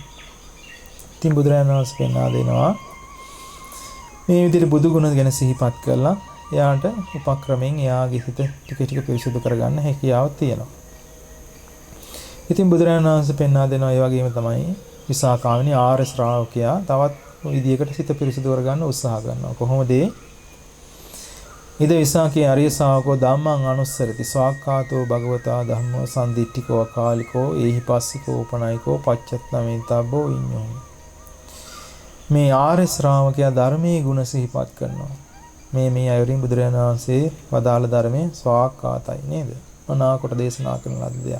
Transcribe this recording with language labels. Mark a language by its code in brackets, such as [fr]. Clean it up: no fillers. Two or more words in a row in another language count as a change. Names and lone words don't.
[si] ඉතින් බුදුරජාණන් වහන්සේ පෙන්වා දෙනවා මේ විදිහට බුදු ගුණ ගැන සිහිපත් කරලා එයාට උපක්‍රමයෙන් එයාගේ හිත ටික පිරිසිදු කරගන්න හැකියාවක් තියෙනවා. ඉතින් බුදුරජාණන් වහන්සේ පෙන්වා දෙනවා ඒ වගේම තමයි විසාකාවෙනි ආර්ය ශ්‍රාවකයා තවත් විදියකට සිත පිරිසිදු කරගන්න උත්සාහ කරනවා. කොහොමද ඒ? [pi] ඉද විසාකේ ආර්ය ශාවකෝ ධම්මං අනුස්සරති ස්වාක්ඛාතෝ භගවතා ධම්මෝ සම්දිට්ඨිකෝ අකාලිකෝ ඒහි පස්සිකෝ උපනයිකෝ පච්චත්තමෙන්තබ්බෝ විඤ්ඤෝ. [si] මේ ආර්ය ශ්‍රාවකයා ධර්මයේ ගුණ සිහිපත් කරනවා. මේ අයුරින් බුදුරජාණන් වහන්සේ වදාළ ධර්මයේ ස්වාක්ඛාතයි නේද? මනාකොට දේශනා කරන ලද දෙයක්.